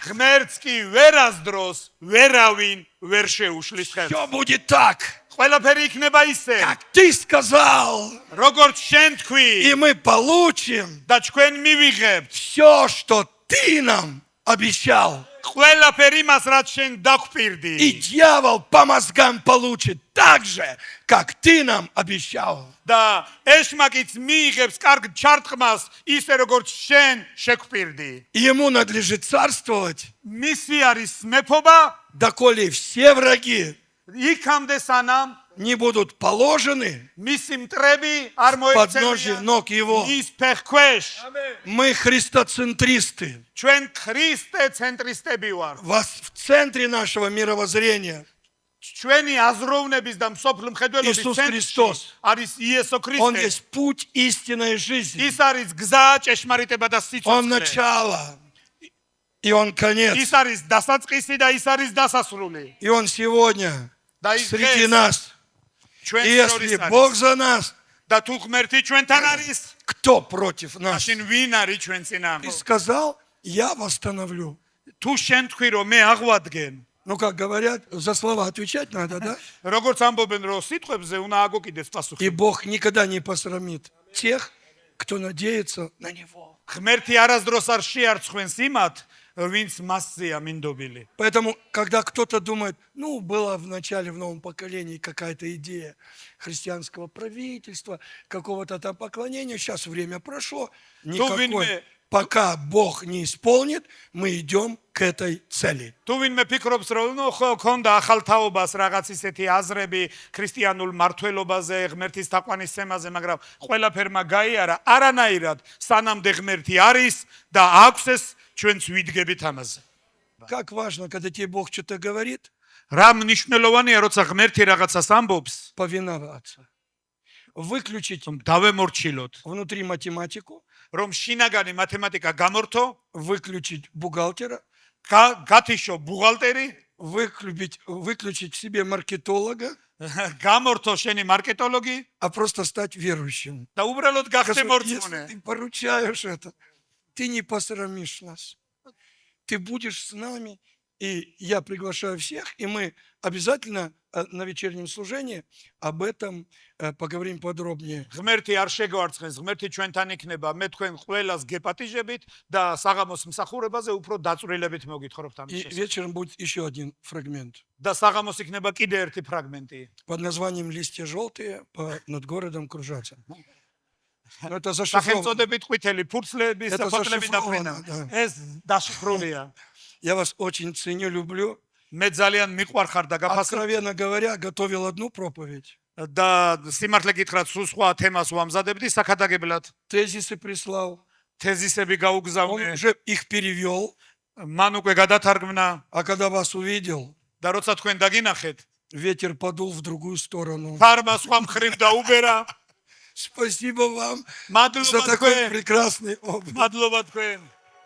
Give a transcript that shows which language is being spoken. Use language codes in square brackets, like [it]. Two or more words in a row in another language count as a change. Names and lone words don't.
[ka] ღმერთს კი ვერასდროს ვერავინ ვერ შეუშლის ხელს. [ru] Все будет так, [ka] ყველაფერი იქნება ისე, [ru] как ты сказал, [ka] როგორც შენ თქვი [ru] и мы получим [ka] და ჩვენ მივიღებთ [ru] все, что ты нам обещал. [ka] ყველაფერი მას რაც შენ [ru] И [ka] დაგვპირდი. [ru] дьявол по мозгам получит так же, как ты нам обещал. [ka] და ეშმაკიც მიიღებს კარგ ჩარტყმას ისე როგორც შენ შეგვპირდი. [ru] Ему надлежит царствовать, [ka] მისი არის მეფობა [ru] доколе все враги [ka] იქამდე სანამ [ru] не будут положены [ka] მისი მტრები არ [ru] подножье [ka] მოექცევიან [ru] ног его. [ka] ის ფეხქვეშ. [ru] Мы христоцентристы. [ka] ჩვენ ქრისტე центристები ვარ. [ru] В центре нашего мировоззрения [ka] ჩვენი აზროვნების და მსოფლ მხედველობის [ru] Иисус [ka] ცენტრში [ru] Христос. [ka] არის იესო [ru] Он [ka] ქრისტე. [ru] есть путь истинной жизни. [ka] ის არის გზა, ჭეშმარიტება და [ru] Он [ka] სიცოცხლე. [ru] начало, и он конец. [ka] ის არის დასაწყისი და ის არის დასასრული. [ru] И он сегодня [ka] და ის [ru] среди [ka] დღეს [ru] нас. [ka] ჩვენ [ru] И если [ka] შორის [ru] Бог [ka] არის. [ru] за нас, [ka] და თუ ღმერთი ჩვენთან არის, [ru] кто против нас? [ka] მაშინ ვინ არის ჩვენ [ru] Ты [ka] წინააღმდეგ? [ru] сказал, я восстановлю. [ka] თუ შენ თქვი რომ მე აღვადგენ, [ru] Ну, как говорят, за слова отвечать надо, да? [ka] როგორც ამბობენ რომ სიტყვებზე უნდა აგოკიდეს [ru] И [ka] პასუხი. [ru] Бог никогда не посрамит тех, кто надеется на Него. [ka] ღმერთი არასდროს არ შეარცხვენს იმათ, ვინც მასზეა მინდობილი. [ru] Поэтому, когда кто-то думает, ну, была в начале, в новом поколении какая-то идея христианского правительства, какого-то там поклонения, сейчас время прошло, [ka] თუ [ru] никакой [ka] ვინმე [ru] пока Бог не исполнит, мы идем к этой цели. [ka] თუ ვინმე ფიქრობს რომ ნუ ხო ქონდა ახალ თაობას რაღაც ისეთი აზრები ქრისტიანულ მართლობაზე, ღმერთის თაყვანისცემაზე, მაგრამ ყველაფერმა გაიარა არანაირად სანამდე ღმერთი არის და აქვს ეს ჩვენც ვიდგებით ამაზე. [ru] Как важно, когда тебе Бог что-то говорит, [ka] რა მნიშვნელოვანია როცა ღმერთი რაღაცას ამბობს, [ru] повиноваться. Выключить [ka] დავემორჩილოთ, [ru] внутри математику, [ka] რომ შინაგანი მათემატიკა გამორთო, [ru] выключить бухгалтера, [ka] გათიშო ბუღალტერი, [ru] выключить в себе маркетолога, [ka] გამორთო შენი მარკეტოლოგი [ru] а просто стать верующим. [ka] და უბრალოდ გახდე [ru] Господи, [ka] მორწმუნე. [ru] если ты поручаешь это, ты не посрамишь нас. Ты будешь с нами, и я приглашаю всех, и мы обязательно на вечернем служении об этом поговорим подробнее. [ka] ღმერთი არ შეგვარცხენს, ღმერთი ჩვენთან იქნება, მე თქვენ ყველას გეპატიჟებით და საღამოს მსახურებაზე უფრო დაწვრილებით მოგითხრობთ ამის [ru] И [ka] შესახებ. [ru] вечером будет еще один фрагмент [ka] და საღამოს იქნება კიდე ერთი ფრაგმენტი. [ru] под названием «Листья желтые над городом кружатся». Но это зашифровано. [ka] სახელწოდებით ყვითელი ფურცლების და [ru] Это [ka] ფოთლები [ru] зашифровано, [ka] დაფრენა. [ru] да. [ka] ეს დაშიფრულია. [ru] Я вас очень ценю, люблю. [ka] მე ძალიან მიყვარხარ და გაფასებ [ru] Откровенно говоря, готовил одну проповедь. [ka] და სიმართლე გითხრათ, სულ სხვა თემას ვამზადებდი საქადაგებლად. [ru] Тезисы прислал. [ka] თეზისები [ru] Он [ka] გაუგზავნე, [ru] уже их перевел. [ka] მან უკვე გადათარგმნა [ru] А когда вас увидел, [ka] და როცა თქვენ დაგინახეთ, [ru] ветер подул в другую сторону. [ka] ფარმა სხვა მხრივ დაუბერა. [ru] Спасибо вам за [ka] მადლობა [ru] такой [ka] თქვენ, [ru] прекрасный опыт. [ka] მადლობა თქვენ.